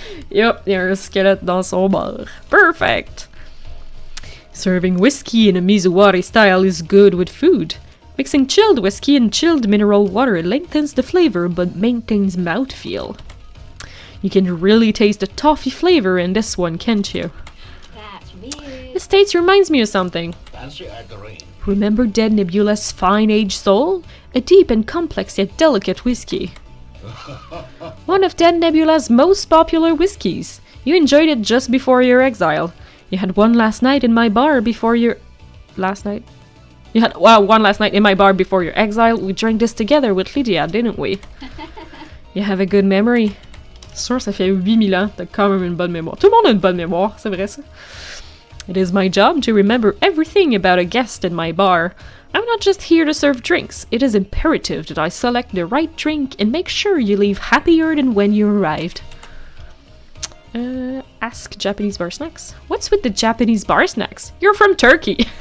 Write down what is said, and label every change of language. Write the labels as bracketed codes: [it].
[fr] Yup, il y a un squelette dans son bar. [en] Perfect! Serving whiskey in a mizuwari style is good with food. Mixing chilled whiskey and chilled mineral water lengthens the flavor but maintains mouthfeel. You can really taste the toffee flavor in this one, can't you? That's weird. This taste reminds me of something. Fancy agreeing. Remember Dead Nebula's Fine-Aged Soul? A deep and complex yet delicate whiskey. One of Dead Nebula's most popular whiskeys. You enjoyed it just before your exile. You had one last night in my bar before your... Last night? You had one last night in my bar before your exile. We drank this together with Lydia, didn't we? You have a good memory. [fr] Sûr, ça fait 8000 ans, t'as quand même une bonne mémoire. Tout le monde a une bonne mémoire, c'est vrai ça. [en] It is my job to remember everything about a guest in my bar. I'm not just here to serve drinks. It is imperative that I select the right drink and make sure you leave happier than when you arrived. Ask Japanese bar snacks. What's with the Japanese bar snacks? You're from Turkey.